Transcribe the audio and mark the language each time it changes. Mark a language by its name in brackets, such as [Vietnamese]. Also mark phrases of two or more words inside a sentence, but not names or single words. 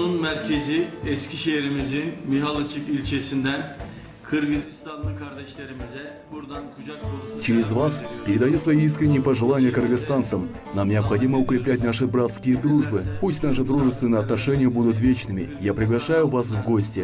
[Turkish] merkezi Eskişehir'imizin Mihalıçık ilçesinden Kırgızistanlı kardeşlerimize buradan kucak dolusu [Russian] Через вас передаю свои искренние пожелания кыргызстанцам. Нам необходимо укреплять наши братские дружбы. Пусть наши дружественные отношения будут вечными. Я приглашаю вас в гости.